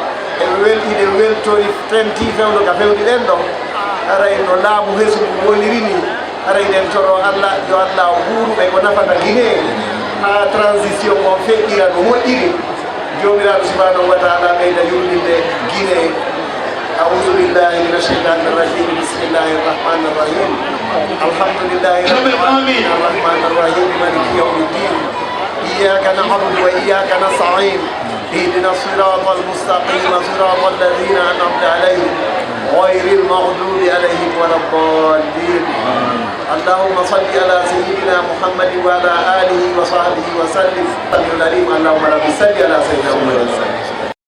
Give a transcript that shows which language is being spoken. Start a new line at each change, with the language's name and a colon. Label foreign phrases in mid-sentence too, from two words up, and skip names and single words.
Fula: iɗe weltori fenti fewno ka fewɗiɗen ɗo haray no laamu hesugu woliri ni haray ɗen toro Allah yo Allah o huuruɓe ko nafata guine ha transition o feƴƴira no moƴƴiri jomiraɗo
Arabic: سبحانه وتعالى
Fula: ɓeyda yurninde
Arabic: guine أعوذ بالله من الشيطان الرجيم بسم الله الرحمن الرحيم الحمد لله الرحمن الرحيم مالك يوم الدين إياك نعبد وإياك نستعين اهدنا الصراط المستقيم صراط الذين أنعمت عليهم غير المغضوب عليهم ولا الضالين اللهم صل على سيدنا محمد وعلى آله وصحبه وسلم اللهم رب صل على سيدنا محمد